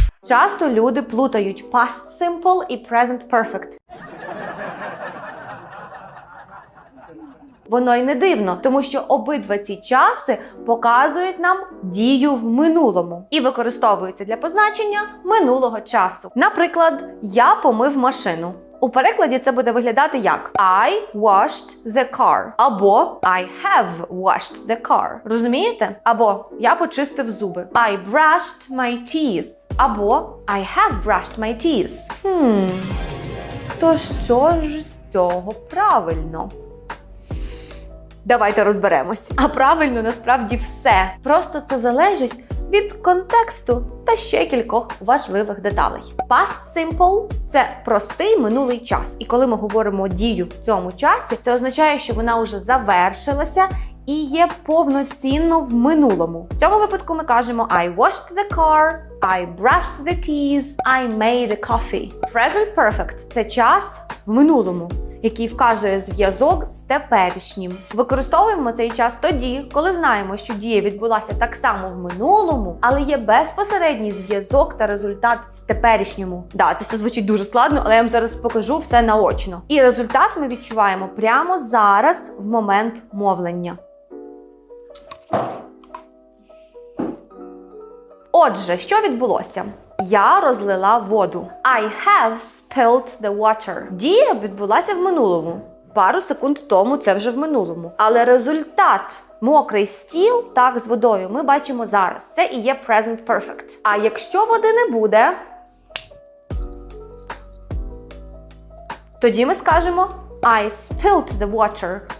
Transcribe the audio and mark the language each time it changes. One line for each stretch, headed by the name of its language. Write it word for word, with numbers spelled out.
Ukrainian: Часто люди плутають past simple і present perfect. Воно й не дивно, тому що обидва ці часи показують нам дію в минулому і використовуються для позначення минулого часу. Наприклад, я помив машину. У перекладі це буде виглядати як
English: I washed the car або I have washed the car.
Ukrainian: Розумієте? Або я почистив зуби.
English: I brushed my teeth або I have brushed my teeth. Хм.
Ukrainian: То що ж з цього правильно? Давайте розберемось. А правильно насправді все. Просто це залежить від контексту та ще кількох важливих деталей. Past simple – це простий минулий час. І коли ми говоримо дію в цьому часі, це означає, що вона вже завершилася і є повноцінно в минулому. В цьому випадку ми кажемо
English: I washed the car, I brushed the teeth, I made a coffee.
Ukrainian: Present perfect – це час в минулому, який вказує зв'язок з теперішнім. Використовуємо цей час тоді, коли знаємо, що дія відбулася так само в минулому, але є безпосередній зв'язок та результат в теперішньому. Да, це все звучить дуже складно, але я вам зараз покажу все наочно. І результат ми відчуваємо прямо зараз, в момент мовлення. Отже, що відбулося? Я розлила воду.
English: I have spilled the water.
Ukrainian: Дія відбулася в минулому. Пару секунд тому це вже в минулому. Але результат, мокрий стіл, так, з водою, ми бачимо зараз. Це і є present perfect. А якщо води не буде, тоді ми скажемо
English: I spilled the water.